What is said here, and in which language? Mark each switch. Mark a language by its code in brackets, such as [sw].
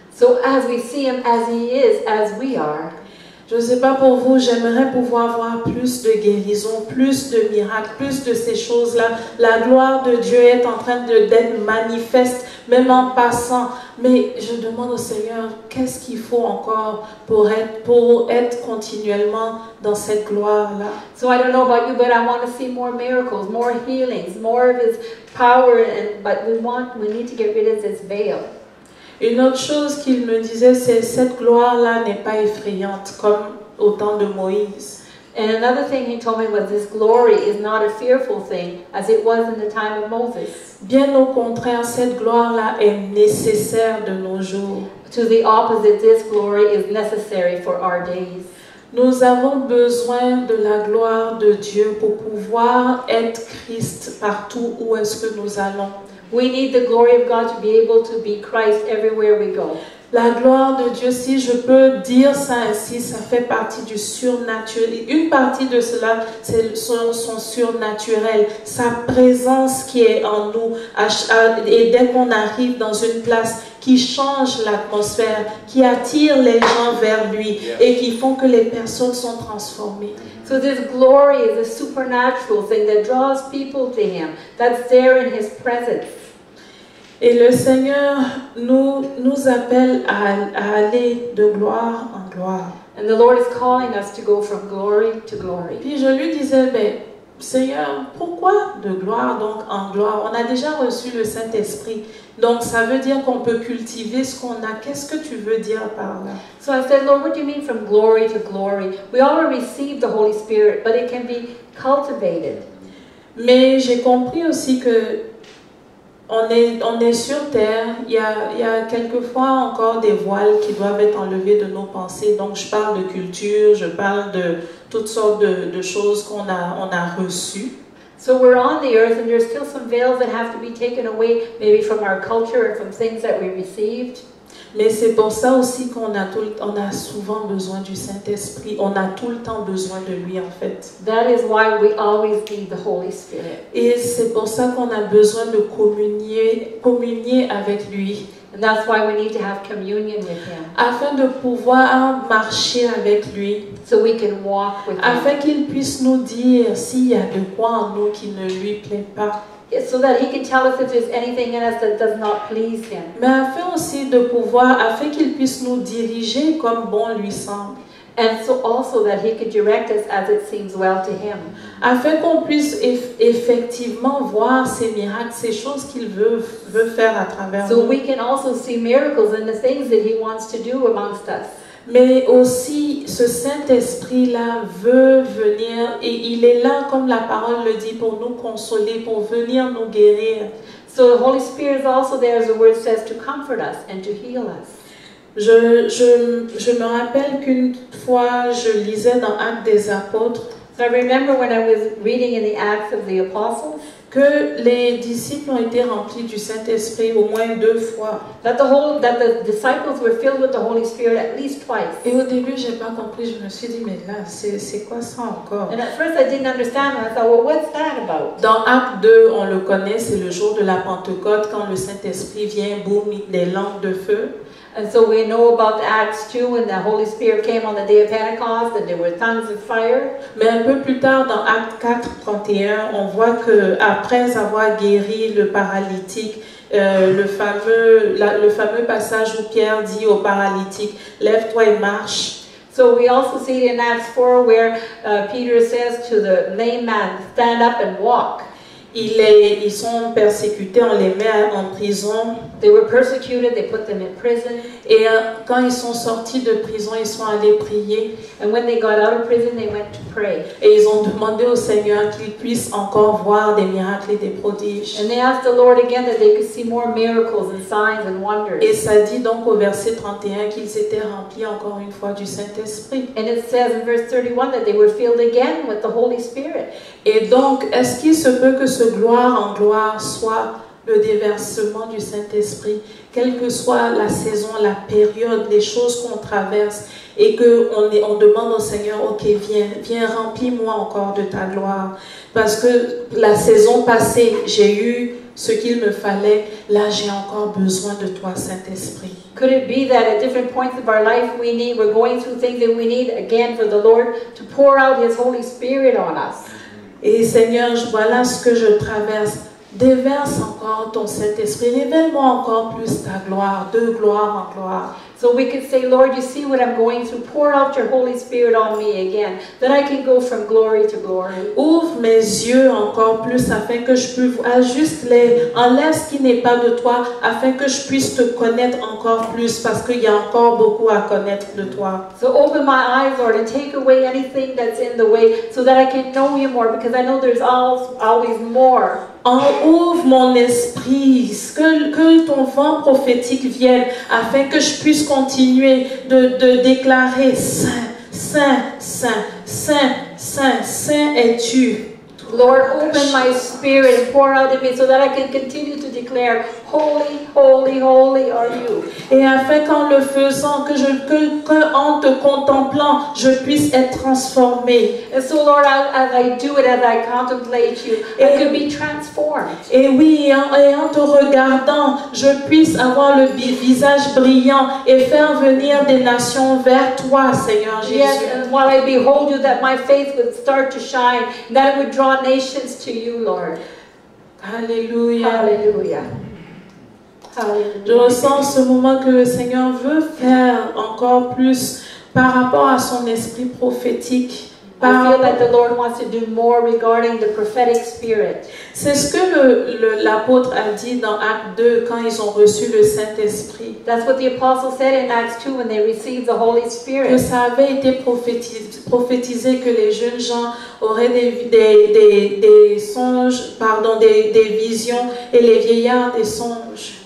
[en] So as we see Him as He is, as we are. [fr] Je ne sais pas pour vous, j'aimerais pouvoir voir plus de guérison, plus de miracles, plus de ces choses-là. La gloire de Dieu est en train d'être manifeste, même en passant. Mais je demande au Seigneur, qu'est-ce qu'il faut encore pour être continuellement dans cette gloire-là? [en] So I don't know about you, but I want to see more miracles, more healings, more of His power. But we need to get rid of this veil. [fr] Une autre chose qu'il me disait, c'est cette gloire-là n'est pas effrayante comme au temps de Moïse. [en] And another thing he told me was this glory is not a fearful thing as it was in the time of Moses. [fr] Bien au contraire, cette gloire-là est nécessaire de nos jours. [en] To the opposite, this glory is necessary for our days. [fr] Nous avons besoin de la gloire de Dieu pour pouvoir être Christ partout où est-ce que nous allons. [en] We need the glory of God to be able to be Christ everywhere we go. [fr] La gloire de Dieu, si je peux dire ça ainsi, ça fait partie du surnaturel. Une partie de cela, c'est son surnaturel, sa présence qui est en nous. Et dès qu'on arrive dans une place qui change l'atmosphère, qui attire les gens vers lui et qui font que les personnes sont transformées. [en] So this glory is a supernatural thing that draws people to Him, that's there in His presence. [fr] Et le Seigneur nous appelle à aller de gloire en gloire. [en] And the Lord is calling us to go from glory to glory. [fr] Puis je lui disais, mais Seigneur, pourquoi de gloire donc en gloire? On a déjà reçu le Saint-Esprit, donc ça veut dire qu'on peut cultiver ce qu'on a. Qu'est-ce que tu veux dire par là? [en] So I said, Lord, what do you mean from glory to glory? We already received the Holy Spirit, but it can be cultivated. [fr] Mais j'ai compris aussi que on est sur terre, il y a quelquefois encore des voiles qui doivent être enlevés de nos pensées. Donc je parle de culture, je parle de toutes sortes de choses qu'on a reçues. [en] So we're on the earth and there's still some veils that have to be taken away, maybe from our culture and from things that we received. [fr] Mais c'est pour ça aussi qu'on a souvent besoin du Saint-Esprit. On a tout le temps besoin de lui en fait. [en] That is why we always need the Holy Spirit. [fr] Et c'est pour ça qu'on a besoin de communier avec lui. [en] And that's why we need to have communion with Him. [fr] Afin de pouvoir marcher avec lui. [en] So we can walk with Him. [fr] Afin qu'il puisse nous dire s'il y a de quoi en nous qui ne lui plaît pas. [en] So that He can tell us if there's anything in us that does not please Him. [fr] Mais afin aussi afin qu'il puisse nous diriger comme bon lui semble. [en] and so also that He could direct us as it seems well to Him. [fr] afin qu'on puisse effectivement voir ces miracles, ces choses qu'il veut faire à travers [en] So [fr] nous. [en] we can also see miracles in the things that He wants to do amongst us. [fr] Mais aussi, ce Saint-Esprit-là veut venir et il est là, comme la parole le dit, pour nous consoler, pour venir nous guérir. [en] So the Holy Spirit is also there, as the Word says, to comfort us and to heal us. [fr] Je me rappelle qu'une fois, je lisais dans Actes des Apôtres [en] So I remember when I was reading in the Acts of the Apostles [fr] que les disciples ont été remplis du Saint-Esprit au moins 2 fois. [en] that the disciples were filled with the Holy Spirit at least twice. [fr] Et au début, j'ai pas compris. Je me suis dit, mais là, c'est quoi ça encore? [en] And at first I didn't understand, and I thought, well, what's that about? [fr] Dans Acte 2, on le connaît, c'est le jour de la Pentecôte, quand le Saint-Esprit vient, boum, des langues de feu. [en] And so we know about Acts 2 when the Holy Spirit came on the day of Pentecost and there were tongues of fire. [fr] Mais un peu plus tard, dans Acte 4, 31, on voit que après avoir guéri le paralytique, le fameux passage où Pierre dit au paralytique, lève-toi et marche. [en] So we also see in Acts 4 where Peter says to the lame man, stand up and walk. [fr] Ils sont persécutés, on les met en prison. [en] They were persecuted, they put them in prison. [fr] Et quand ils sont sortis de prison, ils sont allés prier. [en] And when they got out of prison, they went to pray. [fr] Et ils ont demandé au Seigneur qu'il puisse encore voir des miracles et des prodiges. [en] And they asked the Lord again that they could see more miracles and signs and wonders. [fr] Et ça dit donc au verset 31 qu'ils étaient remplis encore une fois du Saint-Esprit. [en] And it says in verse 31 that they were filled again with the Holy Spirit. [fr] Et donc, est-ce qu'il se peut que ce gloire en gloire soit le déversement du Saint-Esprit, quelle que soit la saison, la période, les choses qu'on traverse, et qu'on demande au Seigneur, ok, viens, remplis-moi encore de ta gloire. Parce que la saison passée, j'ai eu ce qu'il me fallait, là j'ai encore besoin de toi, Saint-Esprit. [en] Could it be that at different points of our life we're going through things that we need again for the Lord to pour out His Holy Spirit on us? [fr] Et Seigneur, voilà ce que je traverse. Déverse encore ton Saint-Esprit. Révèle-moi encore plus ta gloire, de gloire en gloire. [en] So we could say, Lord, you see what I'm going through. Pour out your Holy Spirit on me again, that I can go from glory to glory. [fr] Ouvre mes yeux encore plus afin que je puisse ajuste-les, enlève ce qui n'est pas de toi afin que je puisse te connaître encore plus parce qu'il y a encore beaucoup à connaître de toi. [en] So open my eyes, Lord, and take away anything that's in the way so that I can know you more, because I know there's always more. [fr] Ouvre mon esprit, que ton vent prophétique vienne afin que je puisse continuer de déclarer Saint, Saint, Saint, Saint, Saint, Saint es-tu. [en] Lord, open my spirit and pour out in me so that I can continue to declare, holy, holy, holy are you. [fr] Et afin qu'en le faisant, en te contemplant, je puisse être transformé. [en] And so, Lord, as I do it, as I contemplate you, I could be transformed. [fr] Et oui, et en te regardant, je puisse avoir le visage brillant et faire venir des nations vers toi, Seigneur Jésus. [en] Yes, and while I behold you, that my face would start to shine, that it would draw nations to you, Lord. [fr] Alléluia. [en] Hallelujah. [fr] Je ressens ce moment que le Seigneur veut faire encore plus par rapport à son esprit prophétique. [en] I feel that the Lord wants to do more regarding the prophetic spirit. [fr] C'est ce que l'apôtre a dit dans Acte 2 quand ils ont reçu le Saint-Esprit. [en] That's what the apostle said in Acts 2 when they received the Holy [fr] Que [en] Spirit. [fr] ça avait été prophétisé que les jeunes gens auraient des songes, des visions et les vieillards des songes.